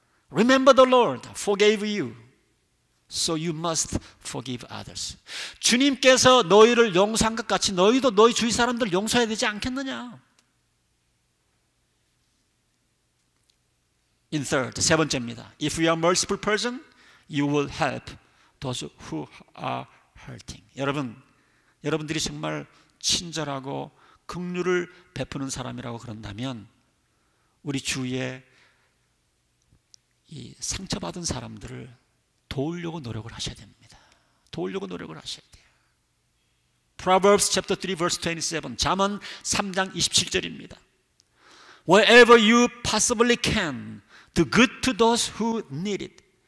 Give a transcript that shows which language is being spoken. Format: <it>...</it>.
<en>Remember the Lord forgave you, so you must forgive others.</en> <ko>주님께서 너희를 용서한 것 같이 너희도 너희 주위 사람들 용서해야 되지 않겠느냐.</ko> <en>In third,</en> <ko>세 번째입니다.</ko> <en>If you are a merciful person, you will help those who are hurting.</en> <ko>여러분들이 정말 친절하고 긍휼을 베푸는 사람이라고 그런다면 우리 주위에 이 상처받은 사람들을 도우려고 노력을 하셔야 됩니다. 도우려고 노력을 하셔야 돼요.</ko> <en>Proverbs chapter 3 verse 27</en> <ko>잠언 3장 27절입니다.</ko> <en>Wherever you possibly can, do good to those who need it.</en>